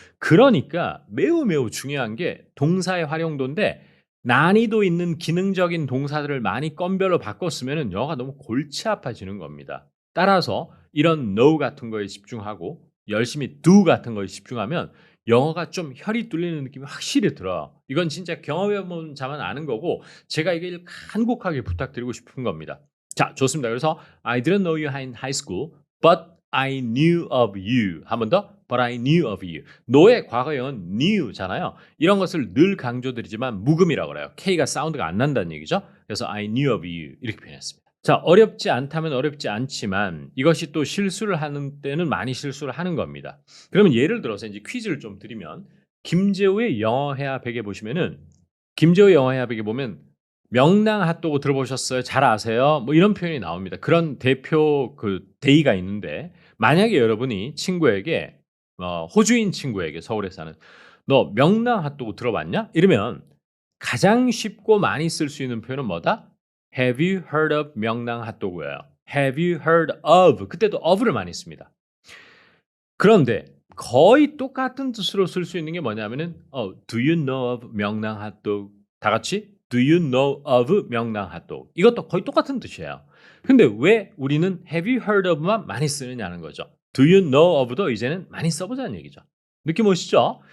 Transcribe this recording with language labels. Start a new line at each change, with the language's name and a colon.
Korean: 그러니까 매우 중요한 게 동사의 활용도인데 난이도 있는 기능적인 동사들을 많이 건별로 바꿨으면 영어가 너무 골치 아파지는 겁니다. 따라서 이런 know 같은 거에 집중하고 열심히 do 같은 거에 집중하면 영어가 좀 혈이 뚫리는 느낌이 확실히 들어요. 이건 진짜 경험해본 자만 아는 거고 제가 이걸 간곡하게 부탁드리고 싶은 겁니다. 자, 좋습니다.
English: 그래서 I didn't know you in high school, but I knew of you.
Korean: 한 번 더.
English: But I knew of you.
Korean: 너의 과거형은 knew잖아요. 이런 것을 늘 강조드리지만 묵음이라고 그래요. K가 사운드가 안 난다는 얘기죠.
English: 그래서 I knew of you
Korean: 이렇게 표현했습니다. 자, 어렵지 않다면 어렵지 않지만 이것이 또 실수를 하는 때는 많이 실수를 하는 겁니다. 그러면 예를 들어서 이제 퀴즈를 좀 드리면 김재우의 영어 회화 베개 보시면은 김재우의 영어 회화 베개 보면 명랑 핫도그 들어보셨어요? 잘 아세요? 뭐 이런 표현이 나옵니다. 그런 대표 데이가 있는데 만약에 여러분이 친구에게 호주인 친구에게 서울에 사는 너 명랑 핫도그 들어봤냐? 이러면 가장 쉽고 많이 쓸 수 있는 표현은 뭐다?
English: Have you heard of 명랑 핫도그예요. Have you heard of
Korean: 그때도 of를 많이 씁니다. 그런데 거의 똑같은 뜻으로 쓸 수 있는 게 뭐냐면은
English: do you know of
Korean: 명랑 핫도그 다 같이
English: Do you know of
Korean: 명랑 핫도그 이것도 거의 똑같은 뜻이에요. 근데 왜 우리는
English: Have you heard of
Korean: 만 많이 쓰느냐는 거죠.
English: Do you know of
Korean: 도 이제는 많이 써보자는 얘기죠. 느낌 오시죠?